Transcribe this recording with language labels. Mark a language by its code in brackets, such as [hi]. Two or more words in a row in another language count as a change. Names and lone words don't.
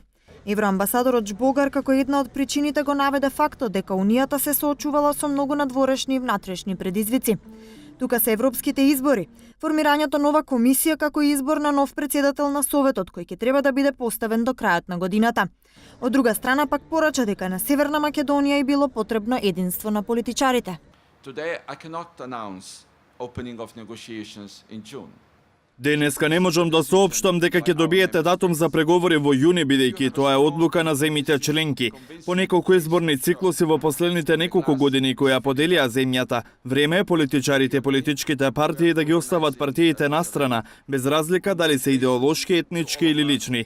[mk] Евроамбасадорот Жбогар како една од причините го наведе фактот дека Унијата се соочувала со многу надворешни и внатрешни предизвици. Тука се европските избори, формирањето нова комисија како и избор на нов председател на Советот кој ќе треба да биде поставен до крајот на годината. Од друга страна пак порача дека на Северна Македонија и било потребно единство на политичарите. [en] Today I cannot announce opening of negotiations in June. [mk] Денеска не можам да соопштам дека ќе добиете датум за преговори во јуни, бидејќи тоа е одлука на земјите членки. По неколку изборни циклуси во последните неколку години кои ја поделија земјата, време е политичарите и политичките партии да ги остават партиите настрана, без разлика дали се идеолошки, етнички или лични.